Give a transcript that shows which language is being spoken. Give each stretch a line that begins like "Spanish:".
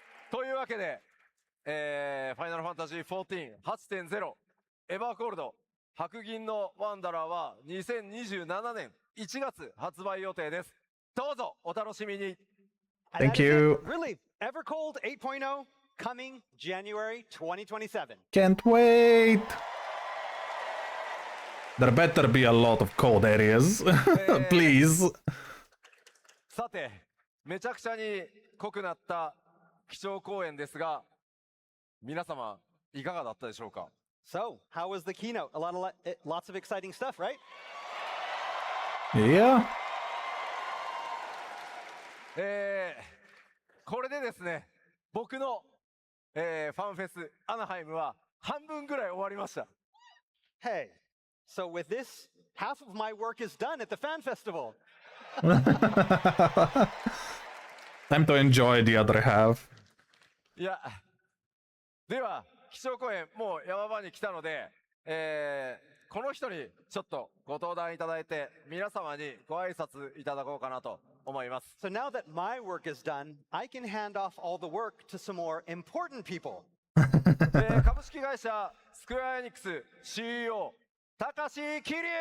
Japanese: というわけで、ファイナルファンタジー14 8.0エバーコールド白銀のワンダラーは2027年1月発売予定です。どうぞお楽しみに。
English: And Thank that is it. you. Really, Evercold 8.0 coming January 2027. Can't wait. There better be a lot of cold areas. Please.
Japanese: さて、めちゃくちゃに濃くなった基調講演ですが、皆様いかがだったでしょうか。
English: So, how was the keynote? Lots of exciting stuff, right? Yeah.
Japanese: これでですね、僕の、ファンフェスアナハイムは半分ぐらい終わりました。
English: Hey, so with this, half of my work is done at the fan festival. Time to enjoy the other half.
Japanese: いや、では基調講演もう山場に来たので、この人にちょっとご登壇いただいて皆様にご挨拶いただこうかなと思います。
English: So now that my work is done, I can hand off all the work to some more important people.
Japanese: 株式会社スクエアエニックス CEO 高橋桐生